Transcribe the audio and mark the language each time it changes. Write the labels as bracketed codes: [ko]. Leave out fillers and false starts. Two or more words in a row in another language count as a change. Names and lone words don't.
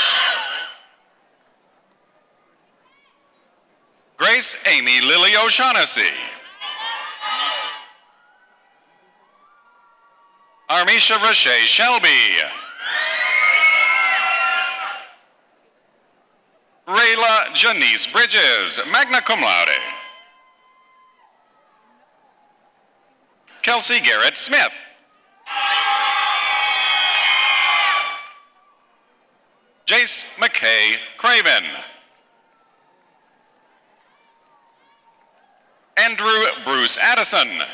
[en] Grace Amy Lily O'Shaughnessy. Armisha Rashay Shelby. Rayla Janice Bridges, [la] magna cum laude. [en] Kelsey Garrett Smith. Jace McKay Craven. Andrew Bruce Addison.